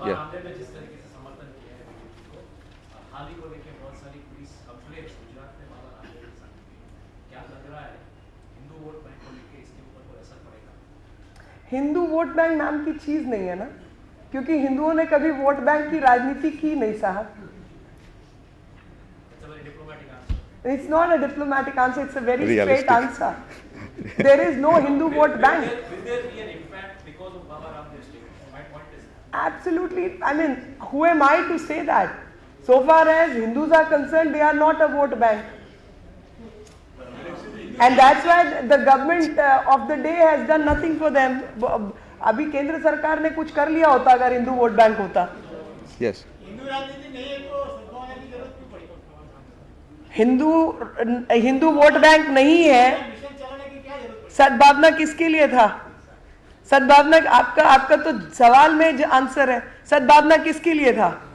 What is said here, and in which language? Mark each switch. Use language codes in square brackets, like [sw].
[hi] मामले में जिस तरीके से समर्थन किया है वीडियो को, हाल ही को लेके बहुत सारी पुलिस कंप्लेंट्स गुजरात में बाबा रामदेव के साथ हुई। क्या लग रहा है हिंदू वोट बैंक को लेके इसके ऊपर कोई असर पड़ेगा? हिंदू वोट बैंक नाम की चीज नहीं है ना, क्योंकि हिंदुओं ने कभी वोट बैंक की राजनीति की नहीं साहब। [en] It's a very diplomatic answer. It's not a diplomatic answer, it's a very Realistic. straight answer. There is no Hindu vote bank. Will there be an impact because of Baba Ramdev's statement? My point is that. Absolutely. I mean, who am I to say that? So far as Hindus are concerned, they are not a vote bank. And that's why the government of the day has done nothing for them. [hi] अभी केंद्र सरकार ने कुछ कर लिया होता अगर Hindu vote bank होता। [en] yes [hi] हिंदू वोट बैंक नहीं है, सद्भावना किसके लिए था? सद्भावना आपका तो सवाल में जो आंसर है, सद्भावना किसके लिए था?